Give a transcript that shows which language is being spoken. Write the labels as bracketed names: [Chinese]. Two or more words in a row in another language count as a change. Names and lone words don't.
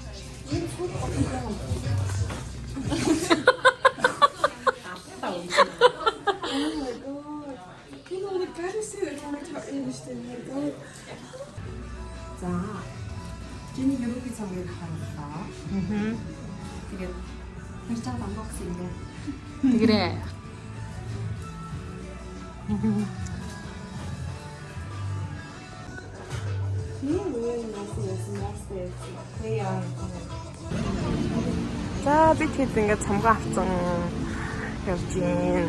[Korean] 자, 지금 이렇게 정리를 하니까. 이게 결정 방법인데. 그래. [Mongolian] За би тэгэд ингээд цамгаа авсан явж гин.